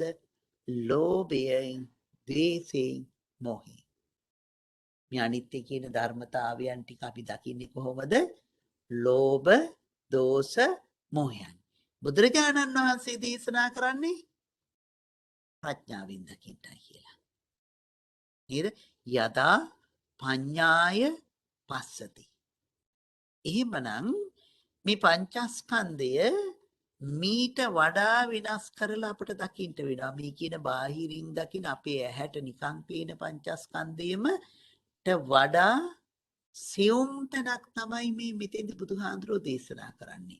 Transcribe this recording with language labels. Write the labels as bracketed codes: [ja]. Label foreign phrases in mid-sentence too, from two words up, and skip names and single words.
[si] ලෝභයෙන්, ද්වේෂයෙන්, මොහයෙන්. මේ අනිත්‍ය කියන ධර්මතාවයන් ටික අපි දකින්නේ කොහොමද? ලෝභ, දෝෂ, මොහයන්. බුදුරජාණන් වහන්සේ දේශනා කරන්නේ ප්‍රඥාවෙන් දකින්නයි කියලා. නේද? [pi] යදා පඤ්ඤාය පස්සති. [si] එහෙමනම් මේ පංචස්කන්ධය මීට වඩා වෙනස් කරලා අපට දකින්න වෙනවා. මේ කියන බාහිරින් දකින අපේ ඇහැට නිකන් පේන පංචස්කන්ධයම වඩා සියුම් තැනක් තමයි මේ මෙතෙන්දි බුදුහාඳුරෝ දේශනා කරන්නේ.